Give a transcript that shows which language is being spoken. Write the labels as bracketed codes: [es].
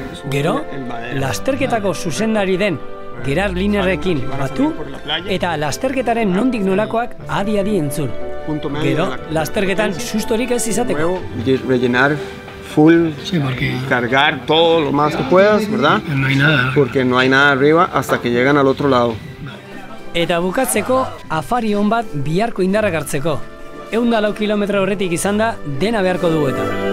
[eu] Gero, lasterketako zuzendari den Gerard Linerrekin batu eta lasterketaren nondik nolakoak adi-adi entzun. Gero, lasterketan sustorik ez izateko. [es] Rellenar full, cargar todo lo más que puedas, ¿verdad? No hay nada. Porque no hay nada arriba hasta que llegan al otro lado. [eu] Eta bukatzeko, afari hon bat biharko indarrak hartzeko. 104 kilometro horretik izan da, dena beharko dugu eta.